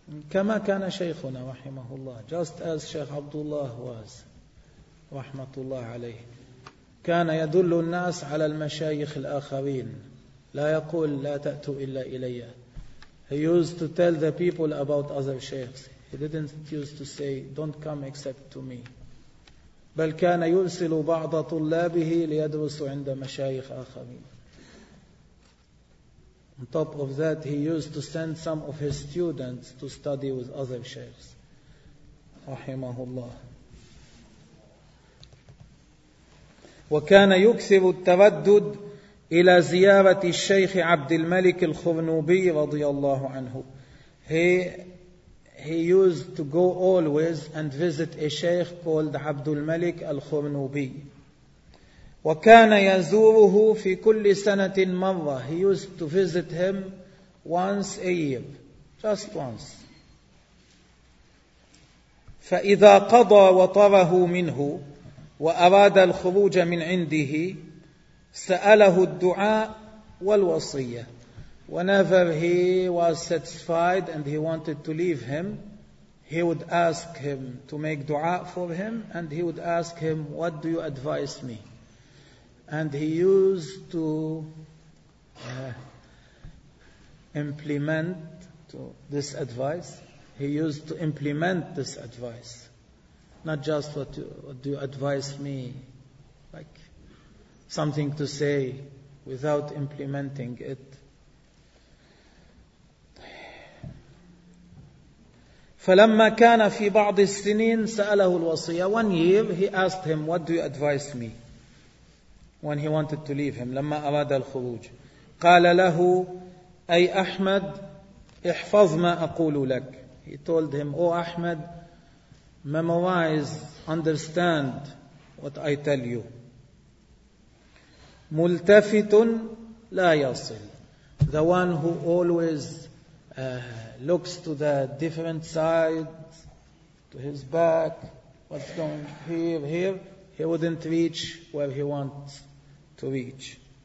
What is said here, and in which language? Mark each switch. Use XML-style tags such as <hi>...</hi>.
<ar>كما كان شيخنا رحمه الله,</ar> <en>just as Sheikh Abdullah was</en> <ar>رحمة الله عليه, كان يدل الناس على المشايخ الآخرين, لا يقول لا تأتوا إلا إلي.</ar> <en>He used to tell the people about other sheikhs. He didn't used to say, don't come except to me.</en> <ar>بل كان يرسل بعض طلابه ليدرس عند مشايخ آخرين.</ar> <en>On top of that, he used to send some of his students to study with other sheikhs.</en> <ar>رحمه الله. وكان يكثر التردد إلى زيارة الشيخ عبد الملك الخرنوبي رضي الله عنه.</ar> <en>He used to go always and visit a sheikh called Abdul Malik al-Khurnubi.</en> <ar>وكان يزوره في كل سنة مرة.</ar> <en>He used to visit him once a year, just once.</en> <ar>فإذا قضى وطره منه وأراد الخروج من عنده سأله الدعاء والوصية.</ar> <en>Whenever he was satisfied and he wanted to leave him, he would ask him to make dua for him, and he would ask him, what do you advise me? And he used to implement this advice, not just what do you advise me, like something to say without implementing it.</en> <ar>فلما كان في بعض السنين سأله الوصية.</ar> <en>One year he asked him, what do you advise me? When he wanted to leave him,</en> <ar>لما أراد الخروج. قال له, أي أحمد, احفظ ما أقول لك.</ar> <en>He told him, oh Ahmed, memorize, understand what I tell you.</en> <ar>ملتفت لا يصل.</ar> <en>The one who always looks to the different side, to his back, what's going here, he wouldn't reach where he wants to reach.</en>